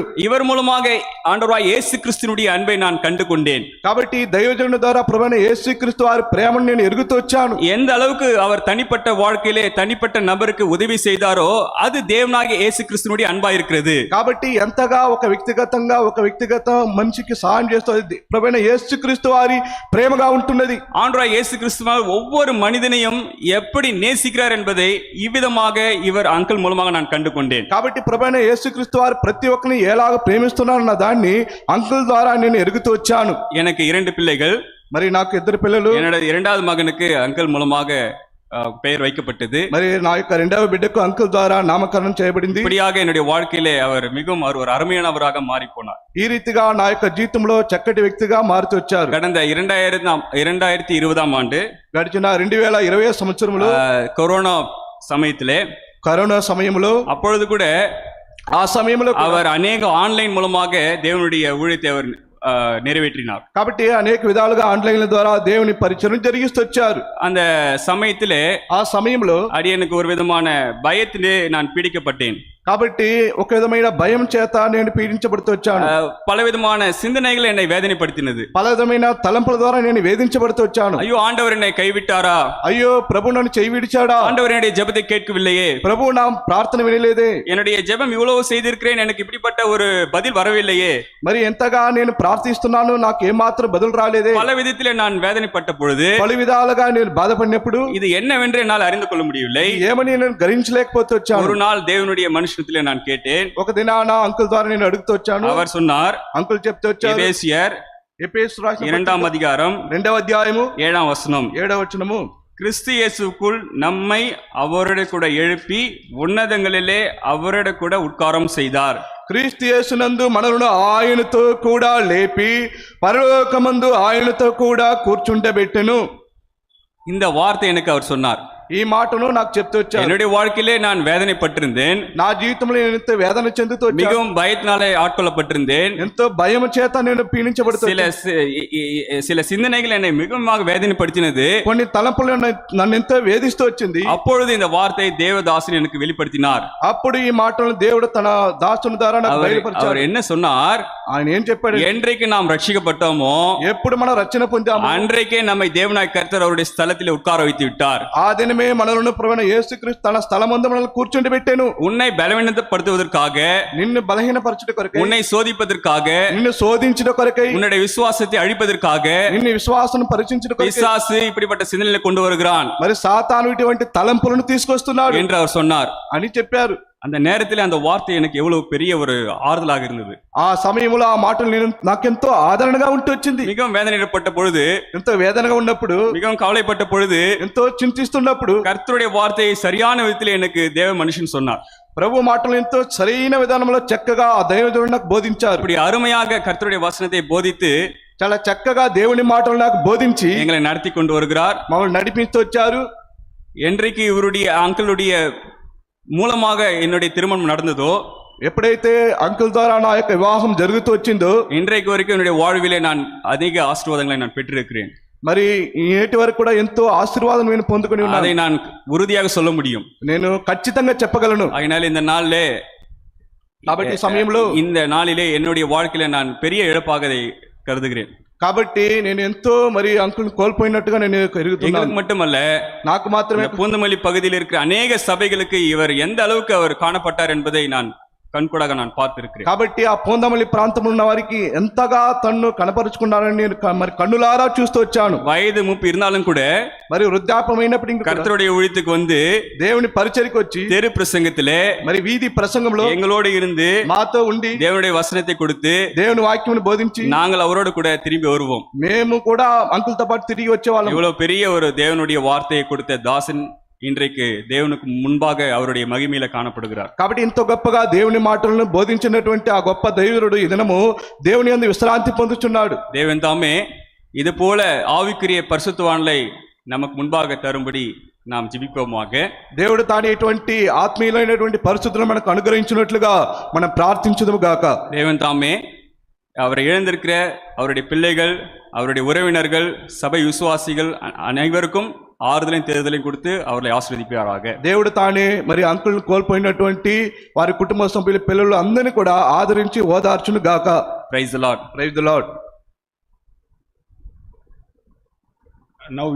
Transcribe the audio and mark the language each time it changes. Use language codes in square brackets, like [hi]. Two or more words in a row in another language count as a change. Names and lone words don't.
[ta] இவர் மூலமாக ஆண்டவராய் இயேசு கிறிஸ்துவினுடைய அன்பை நான் கண்டு கொண்டேன். [te] కాబట్టి దైవజనుడి ద్వారా ప్రభువైన యేసుక్రీస్తు వారి ప్రేమను నేను ఎరుగుతూ వచ్చాను. [ta] எந்த அளவுக்கு அவர் தனிப்பட்ட வாழ்க்கையிலே தனிப்பட்ட நபருக்கு உதவி செய்தாரோ அது தேவனாகிய இயேசு கிறிஸ்துவினுடைய அன்பா இருக்கிறது. [te] కాబట్టి ఎంతగా ఒక వ్యక్తిగత మనిషికి సహాయం చేస్తుంది ప్రభువైన యేసుక్రీస్తు వారి ప్రేమగా ఉంటున్నది. [ta] ஆண்டவராய் இயேசு கிறிஸ்துவால் ஒவ்வொரு மனிதனையும் எப்படி நேசிக்கிறார் என்பதை இவ்விதமாக இவர் அங்கிள் மூலமாக நான் கண்டு கொண்டேன். [te] కాబట్టి ప్రభువైన యేసుక్రీస్తు వారు ప్రతి ఒక్కరిని ఎలాగ ప్రేమిస్తున్నారన్న దాన్ని అంకుల్ ద్వారా నేను ఎరుగుతూ వచ్చాను. [ta] எனக்கு 2 பிள்ளைகள், [te] మరి నాకు 2 పిల్లలు. [ta] என்னோட 2வது மகனுக்கு அங்கிள் மூலமாக பெயர் வைக்கப்பட்டது. [te] మరి నా యొక్క 2వ బిడ్డకు అంకుల్ ద్వారా నామకరణం చేయబడింది. [ta] இப்படியாக என்னுடைய வாழ்க்கையிலே அவர் மிகவும் ஒரு அருமையானவராக மாறி போனார். [te] ఈ రీతిగా నా యొక్క జీవితంలో చక్కటి వ్యక్తిగా మారుతూ వచ్చారు. [ta] கடந்த 2020ஆம் ஆண்டு [te] గడిచిన 2020 సంవత్సరంలో [ta] கொரோனா சமயத்திலே, [te] కరోనా సమయంలో, [ta] அப்பொழுது கூட [te] ఆ సమయంలో [ta] அவர் அநேக ஆன்லைன் மூலமாக தேவனுடைய ஊழியத்தை அவர் நிறைவேற்றினார். [te] కాబట్టి అనేక విధాలుగా ఆన్లైన్ల ద్వారా దేవుని పరిచయం జరిగిస్తూ వచ్చారు. [ta] அந்த சமயத்திலே [te] ఆ సమయంలో [ta] அடியனுக்கு ஒரு விதமான பயத்திலே நான் பீடிக்கப்பட்டேன். [te] కాబట్టి ఒక విధమైన భయం చేత నేను పీడించబడుతూ వచ్చాను. [ta] பலவிதமான சிந்தனைகள் என்னை வேதனைப்படுத்தினது. [te] పల విధమైన తలంపుల ద్వారా నేను వేధించబడుతూ వచ్చాను. [ta] ஐயோ, ஆண்டவர் என்னை கைவிட்டாரா? [te] అయ్యో, ప్రభు నన్ను చేయి విడిచాడా? [ta] ஆண்டவர் என்னுடைய ஜெபத்தை கேட்கவில்லையே. [te] ప్రభు నా ప్రార్థన వినలేదే. [ta] என்னுடைய ஜெபம் இவ்வளவு செய்திருக்கிறேன், எனக்கு இப்படிப்பட்ட ஒரு பதில் வரவில்லையே. [te] మరి ఎంతగా నేను ప్రార్థిస్తున్నాను, నాకు ఏమాత్రం బదులు రాలేదే. [ta] பல విధத்திலே நான் வேதனைப்பட்ட பொழுது [te] పలు విధాలుగా నేను బాధపడినప్పుడు [ta] இது என்னவென்று என்னால் அறிந்து கொள்ள முடியவில்லை. [te] ఏమని నేను గ్రహించలేకపోతూ వచ్చాను. [ta] ஒரு நாள் தேவனுடைய மனுஷனத்திலே நான் கேட்டேன். [te] ఒక దినాన అంకుల్ ద్వారా నేను అడుగుతూ వచ్చాను. [ta] அவர் சொன்னார், [te] అంకుల్ చెప్తూ వచ్చారు. [ta] எபேசியர் [te] ఎఫెసీయులకు రాసిన [ta] 2ஆம் அதிகாரம் [te] 2వ అధ్యాయము [ta] 7ஆம் வசனம், [te] 7వ వచనము, [ta] கிறிஸ்து இயேசுக்குள் நம்மை அவரோட கூட எழுப்பி ఉన్నதங்களிலே அவரோட கூட உட்காரம் செய்தார். [te] క్రీస్తు యేసునందు మనలను ఆయనతో కూడా లేపి పరలోకమందు ఆయనతో కూడా కూర్చుంటబెట్టెను. [ta] இந்த வார்த்தை எனக்கு அவர் சொன்னார். [te] ఈ మాటను నాకు చెప్తూ వచ్చాను. [ta] என்னுடைய வாழ்க்கையிலே நான் வேதனைப்பட்டிருந்தேன். [te] నా జీవితంలో నేను ఎంతో వేదన చెందుతూ వచ్చాను. [ta] மிகவும் பயத்தினாலே ஆட்கொள்ளப்பட்டிருந்தேன். [te] ఎంతో భయం చేత నేను పీడించబడుతూ [ta] சில சிந்தனைகள் என்னை மிகவும் வேதனைப்படுத்தினது. [te] కొన్ని తలంపులు నన్ను ఎంతో వేధిస్తూ వచ్చింది. [ta] அப்பொழுது இந்த வார்த்தை தேவதாசன் எனக்கு வெளிப்படுத்தினார். [te] అప్పుడు ఈ మాటలను దేవుడు తన దాసుని ద్వారా నాకు బయలుపరిచాడు. [ta] அவர் என்ன சொன்னார்? [te] ఆయన ఏం చెప్పాడు? [ta] என்றைக்கு நாம் ரட்சிக்கப்பட்டோமோ, [te] ఎప్పుడు మనం రక్షణ పొందామో [ta] அன்றைக்கே நம்மை தேவனாய் கர்த்தர் அவருடைய ஸ்தலத்திலே உட்கார வைத்து விட்டார். [te] ఆ దినమే మనలను ప్రభువైన యేసుక్రీస్తు తన స్థలమందు మనల్ని కూర్చుండబెట్టెను. [ta] உன்னை பலவீனப்படுத்துவதற்காக, [te] నిన్ను బలహీనపరచుట కొరకై, [ta] உன்னை சோதிப்பதற்காக, [te] నిన్ను శోధించుట కొరకై, [ta] உன்னுடைய விசுவாசத்தை அழிப்பதற்காக [te] నిన్ను విశ్వాసం పరీక్షించుట కొరకై [ta] பிசாசு இப்படிப்பட்ட சிந்தனைகளை கொண்டு வருகிறான் [te] మరి సాతాను ఇటువంటి తలంపులను తీసుకొస్తున్నాడు [ta] என்று அவர் சொன்னார். [te] అని చెప్పారు. [ta] அந்த நேரத்தில் அந்த வார்த்தை எனக்கு எவ்வளவு பெரிய ஒரு ஆறுதலாக இருந்தது. [te] ఆ సమయంలో ఆ మాటలు నేను నాకెంతో ఆదరణగా ఉంటూ వచ్చింది. [ta] மிகவும் வேதனைப்பட்ட பொழுது, [te] ఎంతో వేదనగా ఉన్నప్పుడు, [ta] மிகவும் கவலைப்பட்ட பொழுது, [te] ఎంతో చింతిస్తున్నప్పుడు [ta] கர்த்தருடைய வார்த்தையை சரியான விதத்தில் எனக்கு தேவ மனுஷன் சொன்னார். [te] ప్రభు మాటలు ఎంతో సరైన విధానంలో చక్కగా ఆ దైవజనుడు నాకు బోధించారు. [ta] இப்படி அருமையாக கர்த்தருடைய வசனத்தை போதித்து [te] చాలా చక్కగా దేవుని మాటలు నాకు బోధించి [ta] எங்களை நடத்தி கொண்டு வருகிறார். [te] మమ్మల్ని నడిపిస్తూ వచ్చారు. [ta] என்றைக்கு இவருடைய அங்கிளுடைய மூலமாக என்னுடைய திருமணம் நடந்ததோ, [te] ఎప్పుడైతే అంకుల్ ద్వారా నా యొక్క వివాహం జరుగుతూ వచ్చిందో, [ta] இன்றைக்கு வரைக்கும் என்னுடைய வாழ்விலே நான் அதிக ஆசீர்வாதங்களை நான் பெற்றிருக்கிறேன். [te] మరి నేటి వరకు కూడా ఎంతో ఆశీర్వాదం నేను పొందుకొని ఉన్నాను. [ta] அதை நான் உறுதியாக சொல்ல முடியும். [te] నేను ఖచ్చితంగా చెప్పగలను. [ta] அதனால இந்த நாளிலே, [te] కాబట్టి ఈ సమయంలో, [ta] இந்த நாளிலே என்னுடைய வாழ்க்கையில நான் பெரிய இழப்பாக அதை கருதுகிறேன். [te] కాబట్టి నేను ఎంతో మరి అంకుల్ని కోల్పోయినట్టుగా నేను ఎరుగుతున్నాను. [ta] எங்களுக்கு மட்டுமல்ல, [te] నాకు మాత్రమే, [ta] பூந்தமல்லி பகுதியில் இருக்கிற அநேக சபைகளுக்கு இவர் எந்த அளவுக்கு அவர் காணப்பட்டார் என்பதை நான் கண்கூடாக நான் பார்த்திருக்கிறேன். [te] కాబట్టి ఆ పూందమల్లి ప్రాంతంలో ఉన్న వారికి ఎంతగా తన్ను కనపరుచుకున్నారని నేను మరి కన్నులారా చూస్తూ వచ్చాను. [ta] வயது மூப்பு இருந்தாலும் கூட, [te] మరి వృద్ధాపమైనప్పటికీ [ta] கர்த்தருடைய ஊழியத்துக்கு வந்து [te] దేవుని పరిచర్యకు వచ్చి [ta] தெரு பிரசங்கத்திலே [te] మరి వీధి ప్రసంగంలో [ta] எங்களோடு இருந்து [te] మాతో ఉండి [ta] தேவனுடைய வசனத்தை கொடுத்து [te] దేవుని వాక్యమును బోధించి [ta] நாங்கள் அவரோடு கூட திரும்பி வருவோம். [te] మేము కూడా అంకుల్తో పాటు తిరిగి వచ్చేవాళ్ళం. [ta] இவ்வளவு பெரிய ஒரு தேவனுடைய வார்த்தையை கொடுத்த தாசன் இன்றைக்கு தேவனுக்கு முன்பாக அவருடைய மகிமையில காணப்படுகிறார். [te] కాబట్టి ఇంత గొప్పగా దేవుని మాటలను బోధించినటువంటి ఆ గొప్ప దైవరుడు ఈ దినము దేవుని యందు విశ్రాంతి పొందుచున్నాడు. [ta] தேவன் தாமே இது போல ஆவிக்குரிய பரிசுத்தவான்களை நமக்கு முன்பாக தரும்படி நாம் ஜெபிப்போமாக. [te] దేవుడు తాను ఇటువంటి ఆత్మీయులైనటువంటి పరిస్థితులను మనకు అనుగ్రహించినట్లుగా మనం ప్రార్థించుదుము గాక. [ta] தேவன் தாமே அவரை இழந்திருக்கிற அவருடைய பிள்ளைகள், அவருடைய உறவினர்கள், சபை விசுவாசிகள் அனைவருக்கும் ஆருதலைன தேதலைன கொடுத்து அவர்களை ஆசீర్వదింపారాக. [te] దేవుడు తానే మరి అంకుల్ని కోల్పోయినటువంటి వారి కుటుంబ సభ్యుల పిల్లలు అందరినీ కూడా ఆదరించి ఓదార్చును గాక. [en] Praise the Lord. Praise the Lord. Now